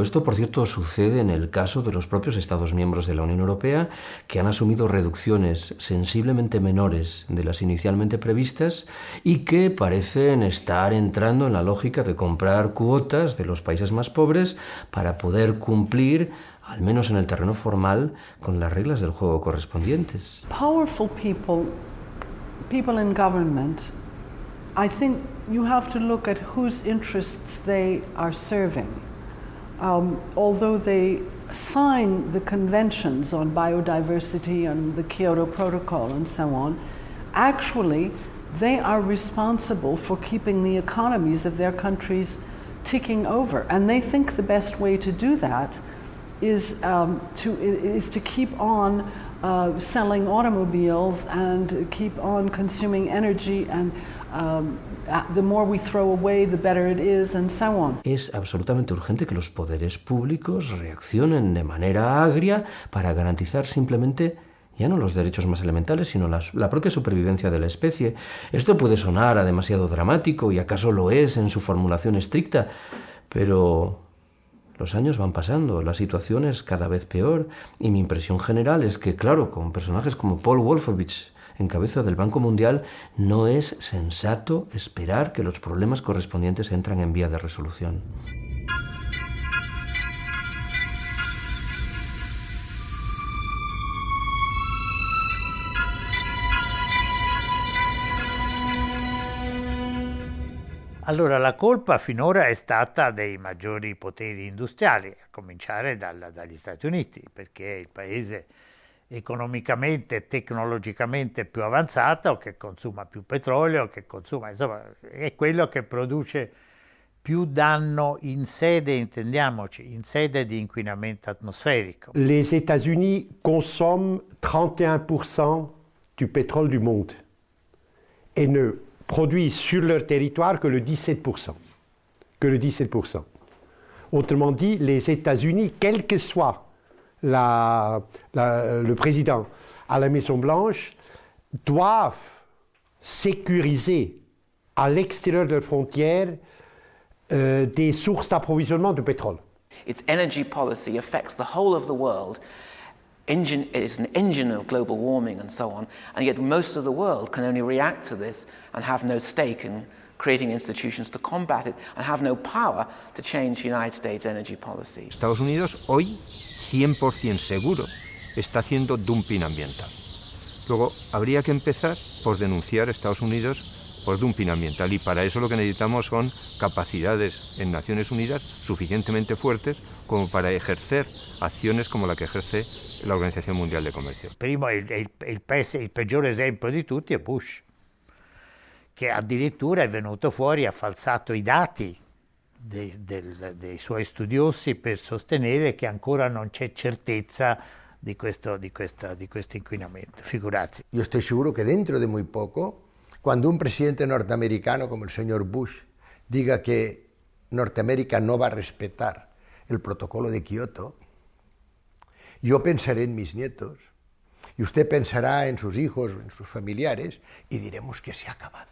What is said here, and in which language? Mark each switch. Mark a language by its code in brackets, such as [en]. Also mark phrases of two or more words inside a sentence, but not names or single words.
[es] Esto, por cierto, sucede en el caso de los propios Estados miembros de la Unión Europea, que han asumido reducciones sensiblemente menores de las inicialmente previstas y que parecen estar entrando en la lógica de comprar cuotas de los países más pobres para poder cumplir, al menos en el terreno formal, con las reglas del juego correspondientes. [en] Powerful people in government, I think you have to look at whose interests they are serving. Although they sign the conventions on biodiversity and the Kyoto Protocol and so on, actually they are responsible for keeping the economies of their countries ticking over. And they think the best way to do that is to keep on selling automobiles and keep on consuming energy, and the more we throw away, the better it is, and so on. [es] Es absolutamente urgente que los poderes públicos reaccionen de manera agria para garantizar simplemente ya no los derechos más elementales, sino la propia supervivencia de la especie. Esto puede sonar a demasiado dramático, y acaso lo es en su formulación estricta, pero los años van pasando, la situación es cada vez peor, y mi impresión general es que, claro, con personajes como Paul Wolfowitz en cabeza del Banco Mundial, no es sensato esperar que los problemas correspondientes entren en vía de resolución. [it] Allora, la colpa finora è stata dei maggiori poteri industriali, a cominciare dagli Stati Uniti, perché è il paese economicamente e tecnologicamente più avanzato, che consuma più petrolio, che consuma, insomma, è quello che produce più danno in sede, intendiamoci, in sede di inquinamento atmosferico. [fr] Les États-Unis consomment 31% du pétrole du monde et ne produisent sur leur territoire que le 17%. Autrement dit, les États-Unis, quel que soit le président à la Maison-Blanche, doivent sécuriser à l'extérieur de leurs frontières des sources d'approvisionnement de pétrole. [en] Its energy policy affects the whole of the world. It is an engine of global warming and so on, and yet most of the world can only react to this and have no stake in creating institutions to combat it, and have no power to change the United States energy policy. [es] Estados Unidos hoy 100% seguro está haciendo dumping ambiental. Luego habría que empezar por denunciar a Estados Unidos por dumping ambiental, y para eso lo que necesitamos son capacidades en Naciones Unidas suficientemente fuertes como para ejercer acciones como la que ejerce la Organizzazione Mondiale del Commercio. [it] Primo, il peggiore esempio di tutti è Bush, che addirittura è venuto fuori, ha falsato i dati dei suoi studiosi per sostenere che ancora non c'è certezza di questo inquinamento, figurarsi. [es] Yo estoy seguro que dentro de muy poco, cuando un presidente norteamericano como el señor Bush diga que Norteamérica no va a respetar el protocolo de Kioto, yo pensaré en mis nietos y usted pensará en sus hijos, en sus familiares, y diremos que se ha acabado.